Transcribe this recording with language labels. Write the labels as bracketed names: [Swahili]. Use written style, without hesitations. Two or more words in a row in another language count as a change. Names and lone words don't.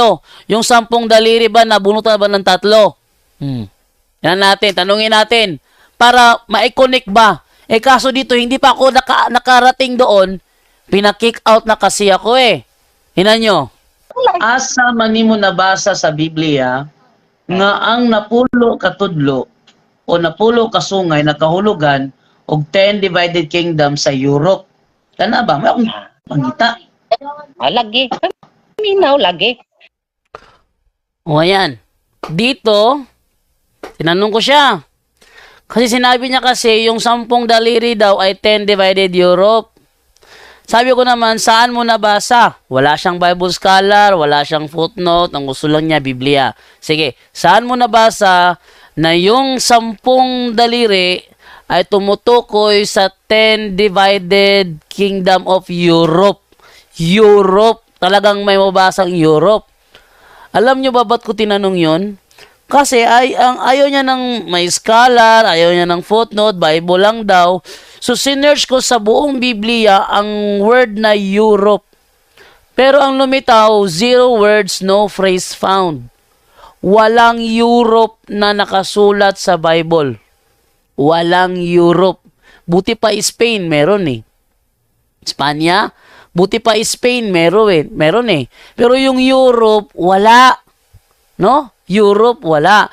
[Filipino] Yung 10 daliri ba nabunutan ba ng 3? Yan natin, tanungin natin. Para ma-connect ba? Kaso dito, hindi pa ako nakarating doon. Pina-kick out na kasi ako Hinan nyo. [Cebuano] Asa man nimo nabasa sa Biblia nga ang napulo katudlo o napulo kasungay nakahulugan og 10 [English] divided kingdom [Cebuano] sa Europe. Kana ba? May akong mangita. Lagi. Minaw lagi. [Filipino] Ayan. Dito, tinanong ko siya. Kasi sinabi niya kasi yung 10 daliri daw ay 10 divided Europe. Sabi ko naman, saan mo nabasa? Wala siyang [English] Bible scholar, [Filipino] wala siyang footnote, ang gusto lang niya, Biblia. Sige, saan mo nabasa na yung 10 daliri ay tumutukoy sa 10 [English] divided kingdom of Europe? [Filipino] Europe. Talagang may mabasang Europe. Alam niyo ba ba't ko tinanong yon? Kasi ayaw niya ng may scholar, ayaw niya ng footnote, Bible lang daw. So, sinearch ko sa buong Biblia ang word na Europe. Pero ang lumitaw, [English] 0 words, no phrase found. [Filipino] Walang Europe na nakasulat sa Bible. Walang Europe. Buti pa Spain, meron Espanya, buti pa Spain, meron Pero yung Europe, wala. No? Europe, wala.